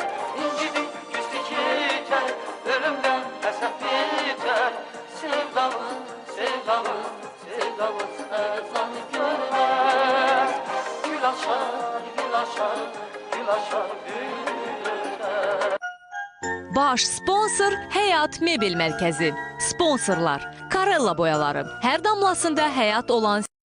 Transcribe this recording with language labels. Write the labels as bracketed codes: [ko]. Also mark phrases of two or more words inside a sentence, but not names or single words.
[tr] İncidi küslük yeter, ölümden hasret biter. Sevdamız, sevdamız, sevdamız ezan görmez. Gül açar, gül açar, gül açar bülbül öter. [az] Baş sponsor Həyat Mebel Mərkəzi. Sponsorlar: Karella boyaları. Hər damlasında həyat olan